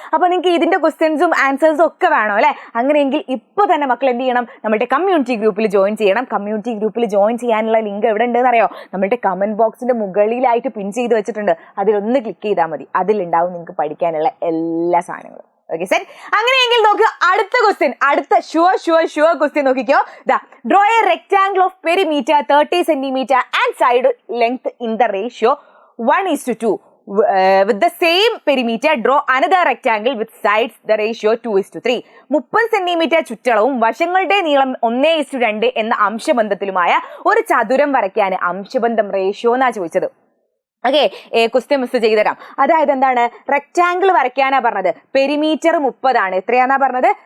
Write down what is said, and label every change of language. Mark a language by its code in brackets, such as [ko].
[ml] അപ്പൊ നിങ്ങൾക്ക് ഇതിന്റെ ക്വസ്റ്റ്യൻസും ആൻസേഴ്സും ഒക്കെ വേണം അല്ലെ. അങ്ങനെയെങ്കിൽ ഇപ്പൊ തന്നെ മക്കൾ എന്ത് ചെയ്യണം? നമ്മുടെ കമ്മ്യൂണിറ്റി ഗ്രൂപ്പിൽ ജോയിൻ ചെയ്യണം. കമ്മ്യൂണിറ്റി ഗ്രൂപ്പിൽ ജോയിൻ ചെയ്യാനുള്ള ലിങ്ക് എവിടെ ഉണ്ടെന്ന് അറിയോ? നമ്മുടെ കമന്റ് ബോക്സിന്റെ മുകളിലായിട്ട് പിൻ ചെയ്ത് വെച്ചിട്ടുണ്ട്. അതിലൊന്ന് ക്ലിക്ക് ചെയ്താൽ മതി. അതിലുണ്ടാവും നിങ്ങൾക്ക് പഠിക്കാനുള്ള എല്ലാ സാധനങ്ങളും. Okay set. അങ്ങനെയെങ്കിൽ നോക്ക് അടുത്ത ക്വസ്റ്റ്യൻ. അടുത്ത ഷുവർ ക്വസ്റ്റ്യൻ നോക്കിക്കോ. [en] Draw a rectangle of perimeter 30 centimeter and side length in the ratio 1:2. With the same perimeter, draw another rectangle with sides the ratio 2:3. [ml] 30 centimetre ചുറ്റളവും വശങ്ങളുടെ നീളം 1:2 എന്ന അംശബന്ധത്തിലുമായ ഒരു ചതുരം വരയ്ക്കാൻ അംശബന്ധം റേഷ്യോ എന്നാ ചോദിച്ചത്. ഓക്കെ. ക്വസ്റ്റ്യൻ മിസ് ചെയ്തുതരാം. അതായത് എന്താണ്? റെക്ടാംഗിൾ വരയ്ക്കാനാ പറഞ്ഞത്. പെരിമീറ്റർ 30 ആണ്. എത്രയാന്നാ പറഞ്ഞത്?